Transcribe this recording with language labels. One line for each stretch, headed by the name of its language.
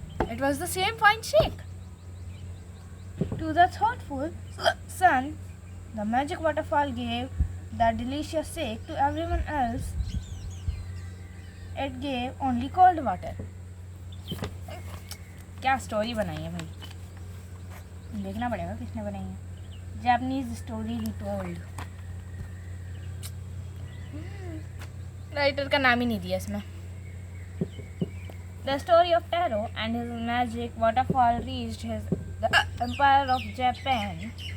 English: It was the same fine shake. To the thoughtful son, the magic waterfall gave the delicious shake. To everyone else, it gave only cold water.
Hindi: क्या story बनाई है भाई, देखना पड़ेगा किसने बनाई है.
English: Japanese story retold.
Hindi: राइटर का नाम ही नहीं दिया इसमें.
English: The story of Taro and his magic waterfall reached the empire of Japan.